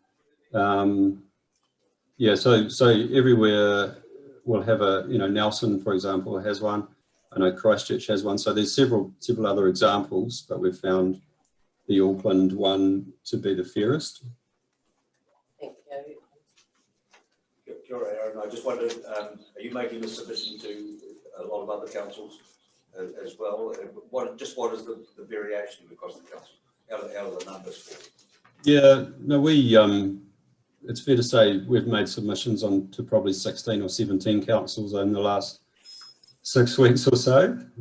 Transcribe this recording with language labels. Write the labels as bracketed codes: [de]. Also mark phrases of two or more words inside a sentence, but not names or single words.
[en] Yeah, so everywhere we'll have a, you know, Nelson, for example, has one. I know Christchurch has one. So there's several other examples, but we've found the Auckland one to be the fairest. Thank you. [mi] Kia ora, Aaron. [en] I just wondered, are you making this submission to a lot of other councils as well? What is the variation across the council? How are the numbers for? Yeah, no, it's fair to say we've made submissions on to probably 16 or 17 councils in the last 6 weeks or so.